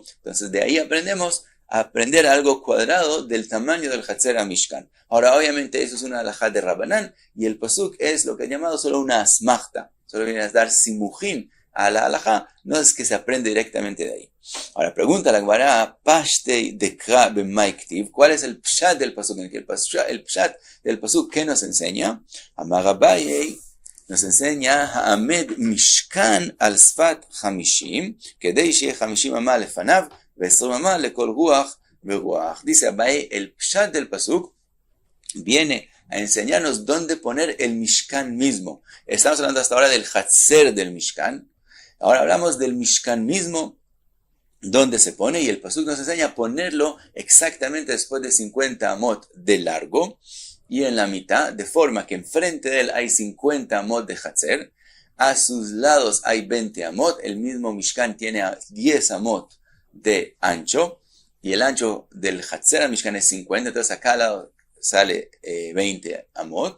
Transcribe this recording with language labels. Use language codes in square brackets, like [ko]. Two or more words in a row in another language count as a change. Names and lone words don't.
[es] Entonces de ahí aprendemos a aprender algo cuadrado del tamaño del Hatzer HaMishkan. Ahora, obviamente, eso es una halajá de Rabbanán, y el pasuk es lo que he llamado solo una asmachta, solo viene a dar simujim a la halajá, no es que se aprende directamente de ahí. Ahora, pregunta la Gemara, [arc] פשטיה דקרא במאי כתיב, [es] ¿cuál es el pshat del pasuk? El pshat del pasuk, ¿qué nos enseña? [arc] אמר אביי, [es] nos enseña [he] העמד משכן על שפת 50, כדי שיהא 50 אמה לפניו ו20 אמה לכל רוח ורוח. [es] Dice Abaye, el pshat del pasuk viene a enseñarnos dónde poner el Mishkan mismo. Estamos hablando hasta ahora del Hatzer del Mishkan. Ahora hablamos del Mishkan mismo, dónde se pone, y el pasuk nos enseña a ponerlo exactamente después de 50 amot de largo, y en la mitad, de forma que enfrente de él hay 50 amot de Hatzer, a sus lados hay 20 amot, el mismo Mishkan tiene 10 amot de ancho, y el ancho del Hatzer al Mishkan es 50, entonces acá al lado sale 20 amot.